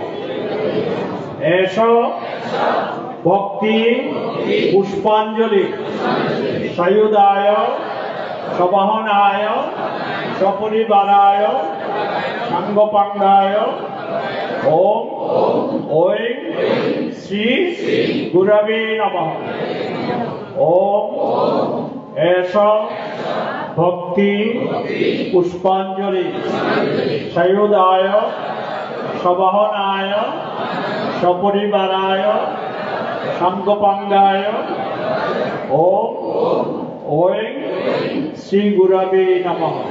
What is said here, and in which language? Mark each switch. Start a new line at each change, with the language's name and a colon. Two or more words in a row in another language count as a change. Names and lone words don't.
Sanskrit: এষ ভক্তি পুষ্পাঞ্জলি সায়ুধায় সবাহনায় সপরিবারায় সাঙ্গপাঙ্গায় ওম ঐ শ্রী গুরবে নমঃ। ওম এষ ভক্তি পুষ্পাঞ্জলি সায়ুধায় সবাহনায় সপরিবারায় সাঙ্গপাঙ্গায় ওম ঐ শ্রী গুরবে নমঃ।